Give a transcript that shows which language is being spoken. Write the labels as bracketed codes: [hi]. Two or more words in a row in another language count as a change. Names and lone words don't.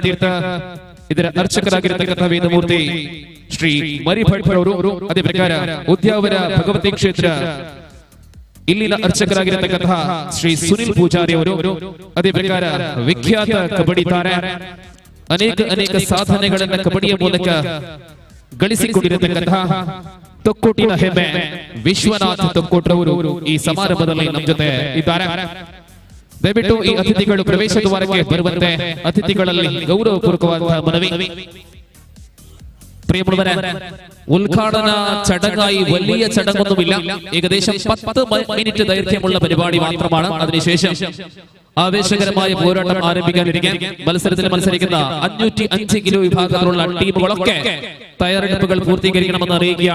[kn] ತೀರ್ಥ ಇದರ ಅರ್ಚಕರಾಗಿರತಕ್ಕಂಥ ವೇದಮೂರ್ತಿ ಶ್ರೀ ಮರಿಭಟ್ರವರು, ಅದೇ ಪ್ರಕಾರ ಉದ್ಯಾವರ ಭಗವತಿ ಕ್ಷೇತ್ರ ಇಲ್ಲಿನ ಅರ್ಚಕರಾಗಿರತಕ್ಕಂತಹ ಶ್ರೀ ಸುನಿಲ್ ಪೂಜಾರಿ ಅವರು, ಅದೇ ಪ್ರಕಾರ ವಿಖ್ಯಾತ ಕಬಡ್ಡಿ ತಾರೆ, ಅನೇಕ ಸಾಧನೆಗಳನ್ನ ಕಬಡ್ಡಿಯ ಮೂಲಕ ಗಳಿಸಿಕೊಂಡಿರತಕ್ಕಂತಹ ತೊಕ್ಕೋಟಿನ ಹೆಮ್ಮೆ ವಿಶ್ವನಾಥ್ ತೊಕ್ಕೋಟ್ರವರು ಈ ಸಮಾರಂಭದಲ್ಲಿ ನಮ್ಮ ಜೊತೆ ಇದ್ದಾರೆ. ದಯವಿಟ್ಟು ಈ ಅತಿಥಿಗಳು ಪ್ರವೇಶ ದ್ವಾರಕ್ಕೆ ಬರುವಂತೆ ಅತಿಥಿಗಳಲ್ಲಿ ಗೌರವಪೂರ್ವಕವಾದ ಮನವಿ. [ml] പ്രിയമുള്ളവരെ, ഉദ്ഘാടന ചടങ്ങായി വലിയ ചടങ്ങൊന്നുമില്ല. ഏകദേശം 10 മിനിറ്റ് ദൈർഘ്യമുള്ള പരിപാടി മാത്രമാണ്. അതിനുശേഷം ആവേശകരമായ പോരാട്ടം ആരംഭിക്കാനിരിക്കെ മത്സരത്തിൽ മത്സരിക്കുന്ന 505 കിലോ വിഭാഗത്തിലുള്ള ടീമുകളൊക്കെ തയ്യാറെടുപ്പുകൾ പൂർത്തീകരിക്കണമെന്ന് അറിയിക്കുകയാണ്.